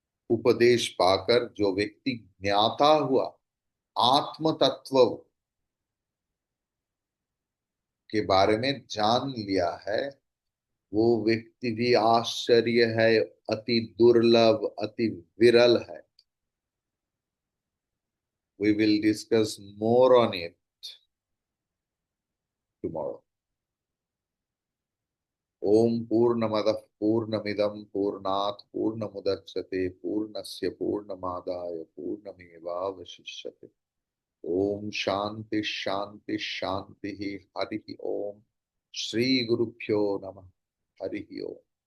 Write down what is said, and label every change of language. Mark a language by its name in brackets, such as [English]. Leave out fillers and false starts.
[Hindi] उपदेश पाकर जो व्यक्ति ज्ञाता हुआ, आत्म तत्व के बारे में जान लिया है, वो व्यक्ति भी आश्चर्य है, अति दुर्लभ, अति विरल है। [English] We will discuss more on it tomorrow. [Sanskrit] ओम पूर्णमदः पूर्णमिदं पूर्णात् पूर्णमुदच्यते पूर्णस्य पूर्णमादाय पूर्णमेवावशिष्यते। ओम शांति शांति शांति। हरि ओम। श्री गुरुभ्यो नमः। हरि ओम।